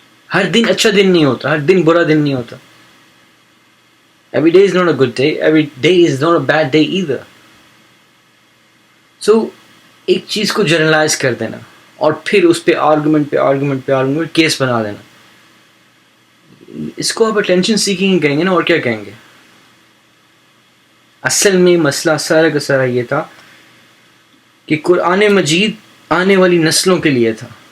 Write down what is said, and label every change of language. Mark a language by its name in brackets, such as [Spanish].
[Urdu] ہر دن اچھا دن نہیں ہوتا, ہر دن برا دن نہیں ہوتا. [English] Every day is not a good day, every day is not a bad day either. [Urdu] So ایک چیز کو جنرلائز کر دینا اور پھر اس پہ آرگومنٹ کیس بنا دینا, اس کو آپ اٹینشن سیکنگ کہیں گے نا, اور کیا کہیں گے. اصل میں مسئلہ سارا کا سارا یہ تھا کہ قرآن مجید آنے والی نسلوں کے لیے تھا.